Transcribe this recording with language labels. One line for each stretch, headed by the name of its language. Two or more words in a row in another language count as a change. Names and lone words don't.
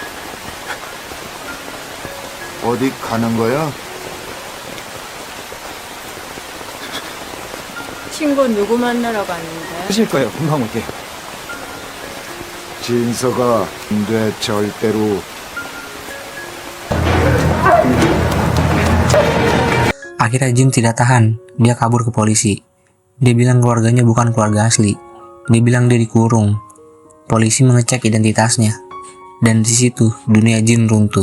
Korean: 어디 가는 거야? 친구 누구 만나러 가는데? 하실 거예요 금방 올게. 진서가 안 돼, 절대로.
Indonesian: Akhirnya Jin tidak tahan, dia kabur ke polisi. Dia bilang keluarganya bukan keluarga asli. Dia bilang dia dikurung. Polisi mengecek identitasnya. Dan di situ dunia Jin runtuh.